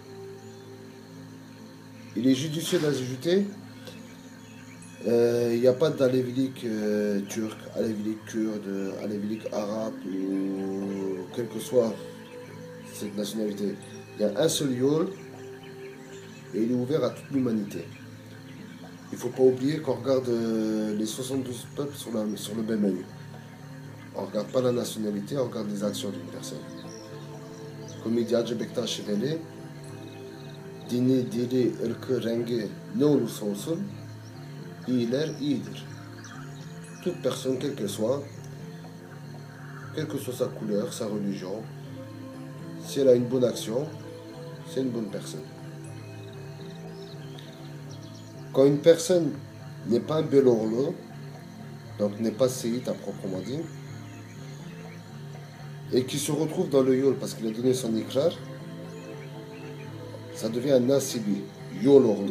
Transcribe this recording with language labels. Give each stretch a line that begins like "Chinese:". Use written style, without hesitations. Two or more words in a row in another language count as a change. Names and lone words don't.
French: Il est judicieux d'ajouter, il n'y a pas d'alévilique turc, alévilique kurde, alévilique arabe, ou quelle que soit cette nationalité. Il y a un seul yol et il est ouvert à toute l'humanité. Il ne faut pas oublier qu'on regarde les 72 peuples sur le même œil. On ne regarde pas la nationalité, on regarde les actions d'une personne. Comme il dit Adjebekta Chevele,
Turkish: dini, dili, ırkı, rengi ne olursa olsun, iyiler iyidir.
French: Toute personne, quelle que soit sa couleur, sa religion, si elle a une bonne action, c'est une bonne personne. Quand une personne n'est pas un belorlo, donc n'est pas séite à proprement dit, et qui se retrouve dans le yol parce qu'il a donné son ikrar, ça devient un nasibi, yolorlo.